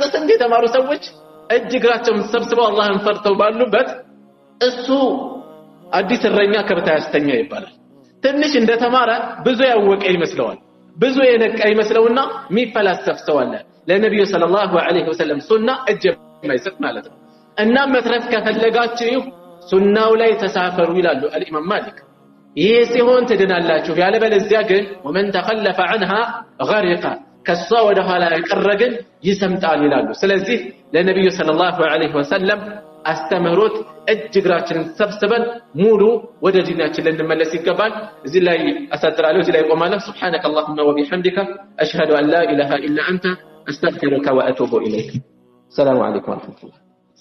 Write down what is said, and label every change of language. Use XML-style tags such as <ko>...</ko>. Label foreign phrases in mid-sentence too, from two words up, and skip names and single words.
<am>ስንት የተማሩ ሰዎች እጅግራቸውን ሰብስበው አላህን ፈርተው ባሉበት እሱ አዲስ እረኛ ከብታ ያስተኛ ይባላል ትንሽ እንደተማረ ብዙ ያወቀ ይመስለዋል ብዙ የነቃ ይመስለውና ሚፈላሰፍ ሰው አለ ለነብዩ</am> <ar>صلى الله عليه وسلم</ar> <am>ሱና እጅ የማይሰጥ ማለት ነው እና መትረፍ ከፈለጋችሁ ሱናው ላይ ተሳፈሩ ይላሉ الامام مالك ይሄ ሲሆን ትድናላችሁ ያለበለዚያ ግን</am> <ar>ومن تخلف عنها غرق</ar> <am>ከሷ ወደ ኋላ የቀረ ግን ይሰምጣል ይላሉ ስለዚህ ለነብዩ</am> <ar>صلى الله عليه وسلم</ar> <am>አስተምህሮት እጅግራችንን ሰብስበን ሙሉ ወደ ዲናችን ልንመለስ ይገባል። እዚህ ላይ አሳጥራለሁ፣ እዚህ ላይ ቆማለሁ።</am> <ar>سبحانك اللهم وبحمدك أشهد أن لا إله إلا أنت أستغفرك وأتوب إليك. السلام عليكم ورحمة الله.</ar>